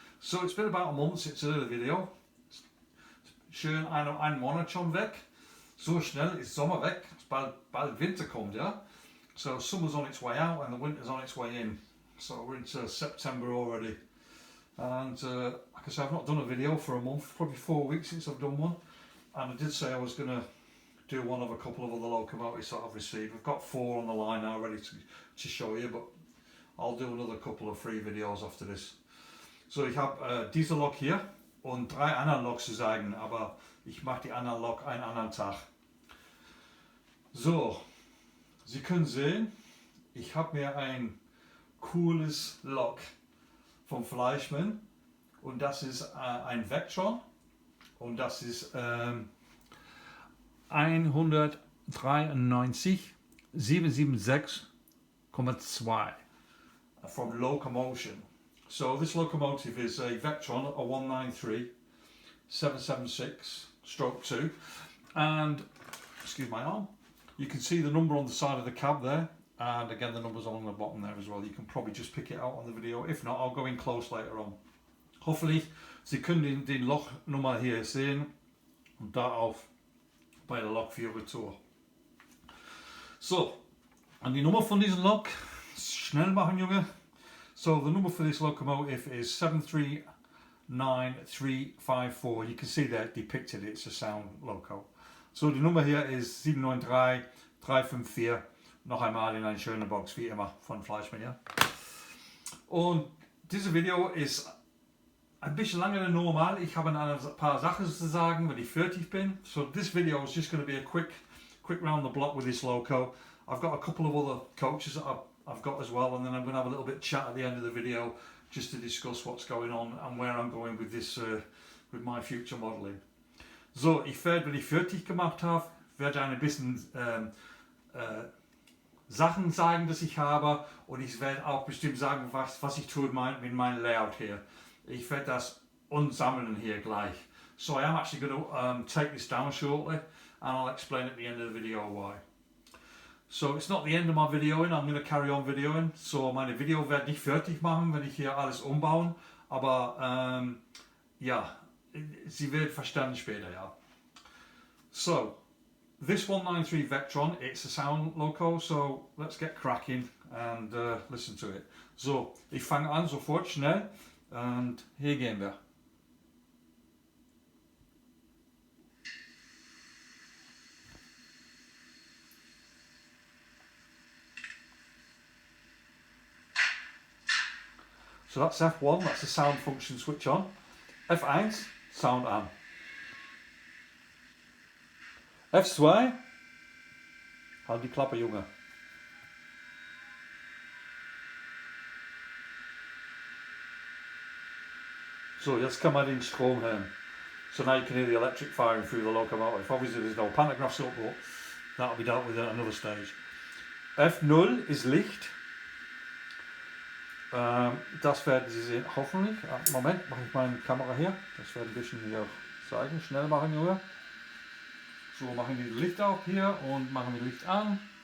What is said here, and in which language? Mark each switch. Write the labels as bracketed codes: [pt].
[en] So it's been about a month since the video. [de] Schön ein Monat schon weg. So schnell ist Sommer weg, bald Winter kommt, ja? [en] So summer's on its way out and the winter's on its way in. So we're into September already. And like I said, I've not done a video for a month, probably 4 weeks since I've done one. And I did say I was going to do one of a couple of other locomotives that I've received. I've got 4 on the line now ready to show you, but I'll do another couple of free videos after this. [de] So ich habe diese Lok hier und 3 andere Loks zu zeigen, aber ich mache die andere Lok einen anderen Tag. So, Sie können sehen, ich habe mir ein cooles Lok vom Fleischmann und das ist ein Vectron und das ist 193 776,2 from Locomotion. [en] So this locomotive is a Vectron, a 193 776 stroke 2, and excuse my arm, you can see the number on the side of the cab there, and again the numbers along the bottom there as well. You can probably just pick it out on the video. If not, I'll go in close later on. [de] Hoffentlich, Sie können die Lochnummer hier sehen und darauf bei der Lokführertour. So, und die Nummer von diesem Lok, schnell machen Junge. [en] So the number for this locomotive is 739354. You can see that depicted, it's a sound loco. [de] So die Nummer hier ist 793354. Noch einmal in einer schönen Box, wie immer, von Fleischmann, ja. Und dieses Video ist ein bisschen länger than normal. Ich habe ein paar Sachen zu sagen, wenn ich fertig bin. [en] So this video is just going to be a quick round the block with this loco. I've got a couple of other coaches that I've got as well, and then I'm going to have a little bit of chat at the end of the video just to discuss what's going on and where I'm going with this, with my future modeling. [de] So, wenn ich fertig gemacht habe, werde ich ein bisschen Sachen zeigen, dass ich habe, und ich werde auch bestimmt sagen, was ich tue mit meinem Layout hier. Ich werde das unsammeln hier gleich. [en] So I am actually going to take this down shortly, and I'll explain at the end of the video why. So it's not the end of my videoing, I'm going to carry on videoing. [de] So meine Video werde ich fertig machen, wenn ich hier alles umbauen, aber ja, Sie wird verstanden später, ja. [en] So, this 193 Vectron, it's a sound loco, so let's get cracking and listen to it. [de] So, ich fange an sofort schnell und hier gehen wir. [en] So that's F1, that's the sound function switch on. [de] F1, sound an. F2, halt die Klappe, Junge. So, jetzt kann man den Strom hören. [en] So now you can hear the electric firing through the locomotive. Obviously there's no pantographs up, but that'll be dealt with at another stage. [de] F0 ist Licht. Das werden Sie sehen, hoffentlich. Moment, mache ich meine Kamera hier. Das werde ich ein bisschen hier zeigen. Schnell machen, Junge. So, machen wir das Licht auf hier und machen wir Licht an.